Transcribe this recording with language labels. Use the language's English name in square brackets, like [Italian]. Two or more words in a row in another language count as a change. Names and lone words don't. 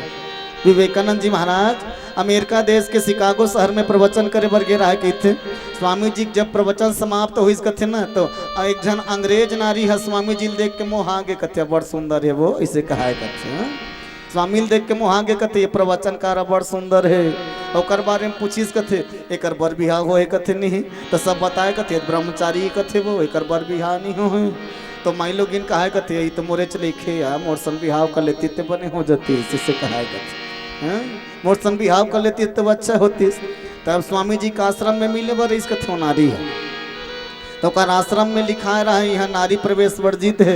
[Chhattisgarhi] विवेकानंद जी महाराज अमेरिका देश के शिकागो शहर में प्रवचन करे बर गे रहा थे। स्वामी जी जब प्रवचन समाप्त हुई कथे ना तो एक जन अंग्रेज नारी है स्वामी जी देख के मोह आगे कथे बड़ सुंदर है वो इसे कहा कथे। स्वामी देख के मोह आगे कथे ये प्रवचनकार बड़ सुंदर है और बारे में पूछीस कथे एक बर बिहाव हो कथे नहीं तो सब बताए कथे ब्रह्मचारी कथे वो एक बर बिहाव नहीं हो तो माई लोग इन कहा कथे ये तो मोरे चले खे या मोर सन बिहाव कर लेती तो बने हो जाती इससे कहा कथे हाँ मोर सन बिहाव कर लेती तो अच्छा होती। तब स्वामी जी का आश्रम में मिले बर इस कथे नारी है तो कर आश्रम में लिखा रहा है यहाँ नारी प्रवेश वर्जित है।